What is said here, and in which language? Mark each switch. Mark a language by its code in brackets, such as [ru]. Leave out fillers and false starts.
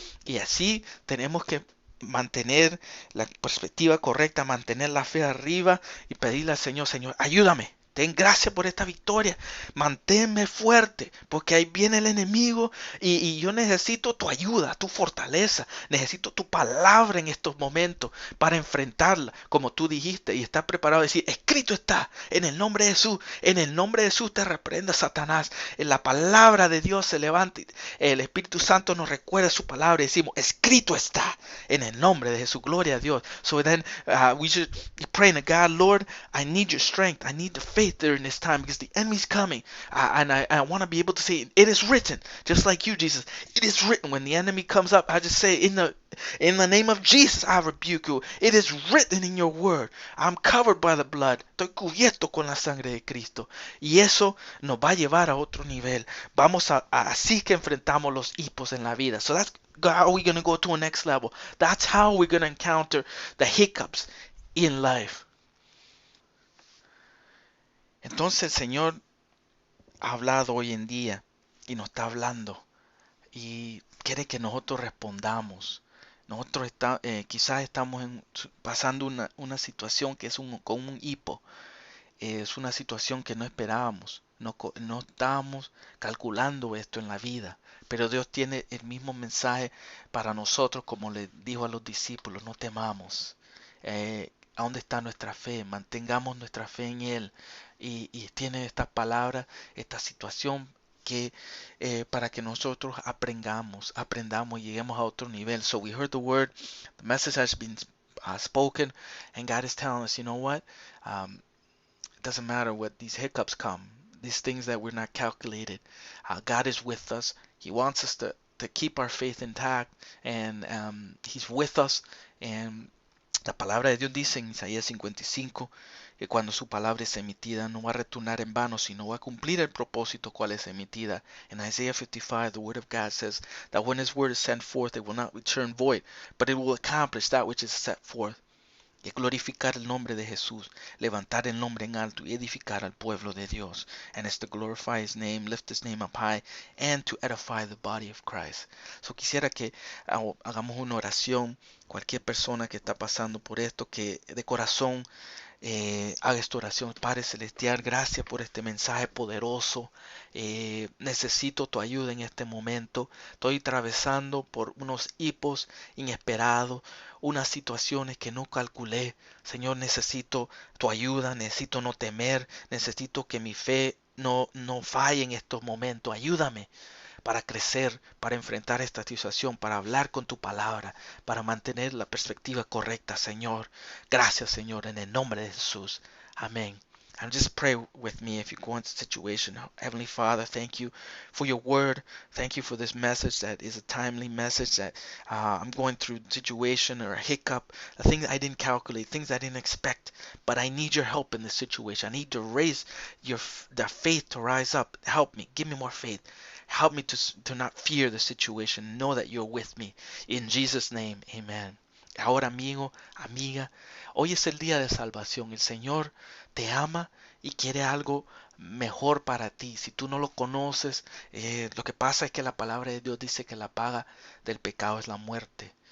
[es] Y así tenemos que mantener la perspectiva correcta, mantener la fe arriba y pedirle al Señor, Señor, ayúdame. Ten gracias por esta victoria. Manténme fuerte, porque ahí viene el enemigo y yo necesito tu ayuda, tu fortaleza. Necesito tu palabra en estos momentos para enfrentarla, como tú dijiste, y estar preparado a decir, escrito está, en el nombre de Jesús, en el nombre de Jesús te reprenda Satanás. En la palabra de Dios se levanta, el Espíritu Santo nos recuerda su palabra y decimos, escrito está, en el nombre de Jesús, gloria a Dios. [en] So then we should be praying to God, Lord, I need your strength, I need the faith during this time because the enemy's coming, and I want to be able to say it is written, just like you, Jesus. It is written. When the enemy comes up, I just say in the name of Jesus I rebuke you. It is written in your word. I'm covered by the blood. [es] Estoy cubierto con la sangre de Cristo. Y eso nos va a llevar a otro nivel. Vamos así que enfrentamos los hipos en la vida. [en] So that's how we're going to go to a next level. That's how we're going to encounter the hiccups in life. [es] Entonces el Señor ha hablado hoy en día y nos está hablando y quiere que nosotros respondamos. Nosotros quizás estamos pasando una situación que es con un hipo. Es una situación que no esperábamos. No estábamos calculando esto en la vida. Pero Dios tiene el mismo mensaje para nosotros como le dijo a los discípulos. No temamos. ¿A dónde está nuestra fe? Mantengamos nuestra fe en Él. Y tiene estas palabras, esta situación que para que nosotros aprendamos y lleguemos a otro nivel. [en] So we heard the word, the message has been spoken, and God is telling us, you know what? It doesn't matter what these hiccups come, these things that we're not calculated. God is with us. He wants us to keep our faith intact, and He's with us. [es] And la palabra de Dios dice en Isaías 55 que cuando su palabra es emitida no va a retornar en vano, sino va a cumplir el propósito cual es emitida. [en] In Isaiah 55, the word of God says that when His word is sent forth, it will not return void, but it will accomplish that which is set forth. [es] Y glorificar el nombre de Jesús, levantar el nombre en alto y edificar al pueblo de Dios. [en] And it's to glorify His name, lift His name up high, and to edify the body of Christ. [es] So quisiera que hagamos una oración, cualquier persona que está pasando por esto, que de corazón haga esta oración. Padre Celestial, gracias por este mensaje poderoso. Necesito tu ayuda en este momento. Estoy atravesando por unos hipos inesperados, unas situaciones que no calculé. Señor, necesito tu ayuda, necesito no temer, necesito que mi fe no falle en estos momentos. Ayúdame para crecer, para enfrentar esta situación, para hablar con tu palabra, para mantener la perspectiva correcta, Señor. Gracias, Señor, en el nombre de Jesús. Amén. [en] And just pray with me if you go into a situation. Heavenly Father, thank you for your word. Thank you for this message that is a timely message that I'm going through a situation or a hiccup, a thing that I didn't calculate, things I didn't expect. But I need your help in this situation. I need to raise the faith to rise up. Help me. Give me more faith. Help me to not fear the situation. Know that you're with me. In Jesus' name, amen. [es] Ahora, amigo, amiga, hoy es el día de salvación. El Señor te ama y quiere algo mejor para ti. Si tú no lo conoces, lo que pasa es que la palabra de Dios dice que la paga del pecado es la muerte.